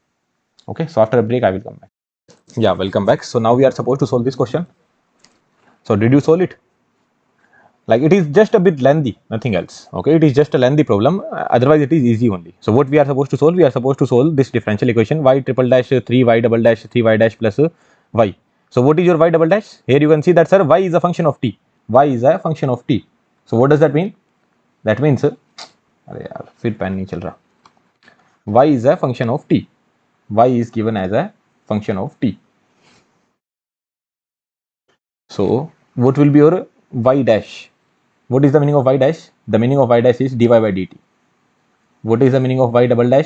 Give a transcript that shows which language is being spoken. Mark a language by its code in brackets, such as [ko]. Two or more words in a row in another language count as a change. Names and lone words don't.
[en] Okay. So after a break, I will come back. Yeah, welcome back. So now we are supposed to solve this question. So did you solve it? Like, it is just a bit lengthy, nothing else. Okay, it is just a lengthy problem. Otherwise, it is easy only. So what we are supposed to solve? We are supposed to solve this differential equation: y triple dash 3y double dash 3y dash plus y. So what is your y double dash? Here you can see that, sir, y is a function of t. Y is a function of t. So what does that mean? That means, [hi] फिर पेन नहीं चल रहा. [en] Y is a function of t. Y is given as a function of t. So what will be your y dash? What is the meaning of y dash? The meaning of y dash is dy by dt. What is the meaning of y double dash?